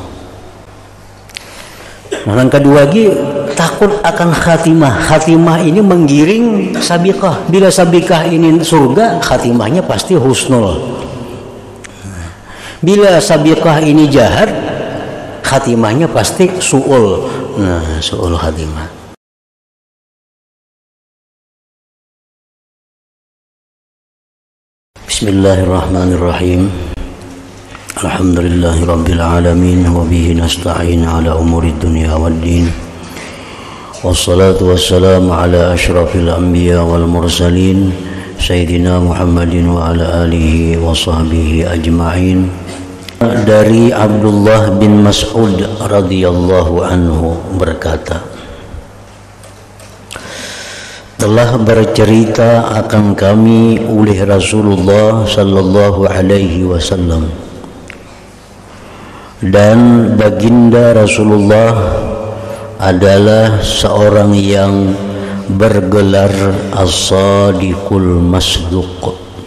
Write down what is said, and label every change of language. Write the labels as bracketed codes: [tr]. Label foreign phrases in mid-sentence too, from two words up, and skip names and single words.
[ms] Nah, yang kedua lagi takut akan khatimah. Khatimah ini menggiring sabiqah. Bila sabiqah ini surga, khatimahnya pasti husnul. Bila sabiqah ini jahat, khatimahnya pasti su'ul. Nah, [ar] سوء الخاتمة. بسم الله الرحمن الرحيم. الحمد لله رب العالمين وبه نستعين على أمور الدنيا والدين. والصلاة والسلام على أشرف الأنبياء والمرسلين سيدنا محمد وعلى آله وصحبه أجمعين. [ms] Dari Abdullah bin Mas'ud [ar] رضي الله عنه [ms] berkata, telah bercerita akan kami oleh Rasulullah [ar] صلى الله عليه وسلم, [ms] dan baginda Rasulullah adalah seorang yang bergelar [ar] الصادق المصدوق.